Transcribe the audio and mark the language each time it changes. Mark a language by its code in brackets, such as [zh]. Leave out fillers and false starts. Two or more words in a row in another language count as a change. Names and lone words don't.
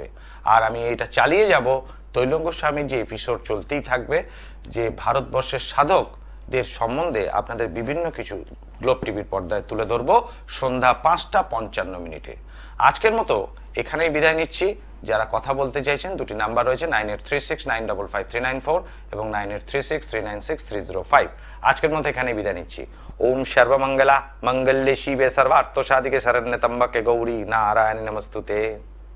[bn] আর আমি এটা চালিয়ে যাব, তৈলঙ্গ স্বামীর যে এপিসোড চলতেই থাকবে, যে ভারতবর্ষের সাধক দের সম্বন্ধে আপনাদের বিভিন্ন কিছু গ্লোব টিভির পর্দায় তুলে ধরবো সন্ধ্যা 5:55 আজকের মতো এখানেই বিদায় নিচ্ছি। যারা কথা বলতে চাইছেন দুটি নাম্বার রয়েছে 9836955394 এবং 9836396305। আজকের মতো এখানেই বিদায় নিচ্ছি। [sa] ওম সর্বমঙ্গলা মঙ্গল্যে শিবে সর্বার্থ সাধিকে শরণ্যে ত্র্যম্বকে গৌরী নারায়ণী নমস্তুতে।